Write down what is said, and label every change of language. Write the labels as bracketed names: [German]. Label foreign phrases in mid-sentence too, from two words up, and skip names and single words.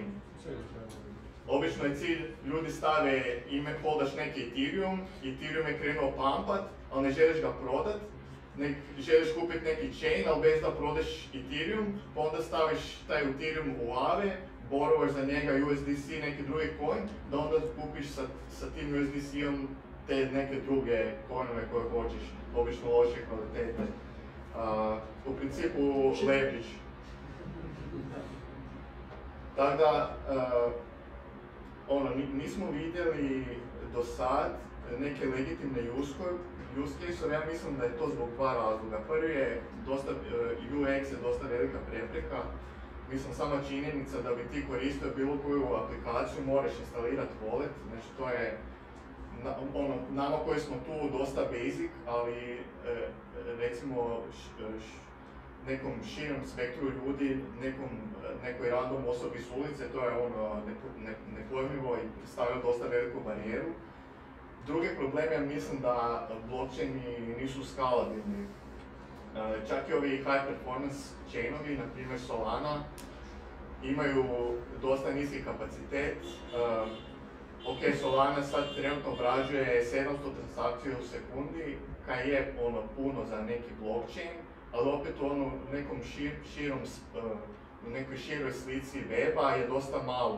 [Croatian] Obično je cilj, ljudi stave holdaš neki Ethereum je krenuo pampat, ali ne želiš ga prodat, želiš kupiti neki chain, ali bez da prodaš Ethereum, pa onda staviš taj Ethereum u Aave, borovaš za njega USDC, neki drugi coin, da onda kupiš sa tim USDC-om te neke druge coinove koje hoćeš, obično loše kvalitete. U principu leverage. Tako da, nismo vidjeli do sad neke legitimne [English] use case-ove, [Croatian] ja mislim da je to zbog dva razloga. Prvi je UX je dosta velika prepreka. Mislim, sama činjenica da bi ti koristio bilo koju aplikaciju moraš instalirati wallet, znači to je nama koji smo tu dosta basic, ali recimo nekom širem spektru ljudi, nekoj random osobi s ulice, to je nepojmljivo i stavlja dosta veliku barijeru. Drugi problem je, mislim da blockchaini nisu skalabilni. Čak i ovi [English] high performance [Croatian] chainovi, na primjer Solana, imaju dosta niski kapacitet. Ok, Solana sad trenutno obrađuje 700 transakcija u sekundi, kaj je puno za neki blockchain, ali opet u nekoj široj slici weba je dosta malo.